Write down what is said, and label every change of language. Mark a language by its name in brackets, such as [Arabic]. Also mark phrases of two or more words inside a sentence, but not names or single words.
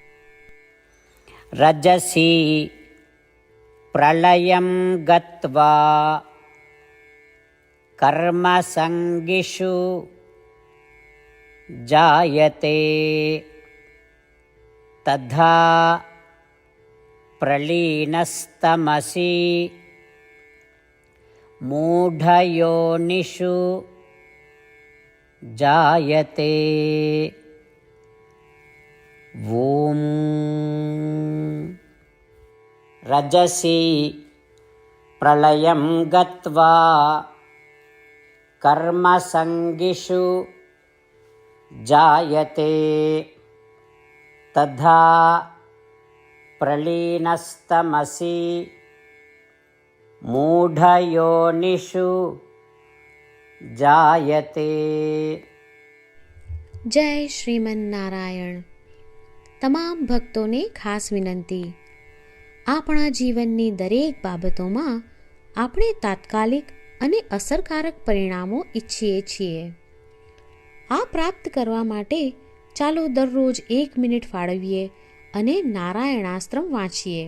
[Sanskrit] રજસી પ્રલયં ગત્વા કર્મસંગિષુ જાયતે તથા પ્રલીનસ્તમસી મૂઢયોનિષુ જાયતે. ॐ रजसि प्रलयं गत्वा कर्मसङ्गिषु जायते तथा प्रलीनस्तमसि मूढयोनिषु जायते. [Gujarati] જય શ્રીમન્નારાયણ. તમામ ભક્તોને ખાસ વિનંતી. આપણા જીવનની દરેક બાબતોમાં આપણે તાત્કાલિક અને અસરકારક પરિણામો ઈચ્છીએ છીએ. આ પ્રાપ્ત કરવા માટે ચાલો દરરોજ 1 મિનિટ ફાળવીએ અને નારાયણાસ્ત્રમ વાંચીએ.